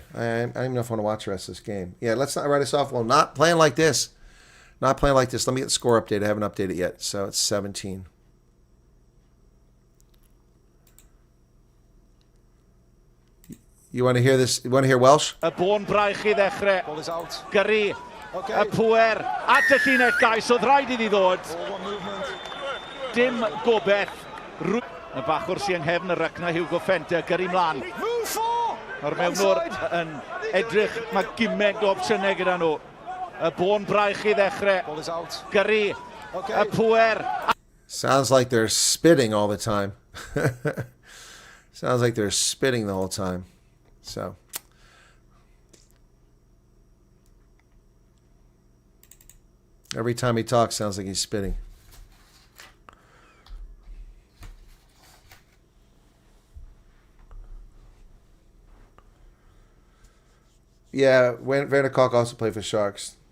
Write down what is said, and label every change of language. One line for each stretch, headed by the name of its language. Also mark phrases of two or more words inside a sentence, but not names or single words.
English: I don't even know if I want to watch the rest of this game. Yeah, let's not write us off. Well, not playing like this. Not playing like this. Let me get the score update. I haven't updated it yet. So it's 17. You want to hear this? You want to hear Welsh?
Welsh: Y bôn braich I ddechrau.
English: Ball is out.
Welsh: Gyrru.
English: Okay.
Welsh: Y pwer. At y llinell gais. Oedd rhaid iddi ddod.
English: Ball, one movement.
Welsh: Dim gobeth. Y bachwr sy'n nghefn y rycna Hugo Fenter. Gyrru mlaen.
English: Move four.
Welsh: O'r mewnwr yn edrych. Mae gymaint o opsiynau gyda nhw. Y bôn braich I ddechrau.
English: Ball is out.
Welsh: Gyrru.
English: Okay.
Welsh: Y pwer.
English: Sounds like they're spitting all the time. Sounds like they're spitting the whole time. So, every time he talks, sounds like he's spitting. Yeah, Vanderkalk also played for Sharks.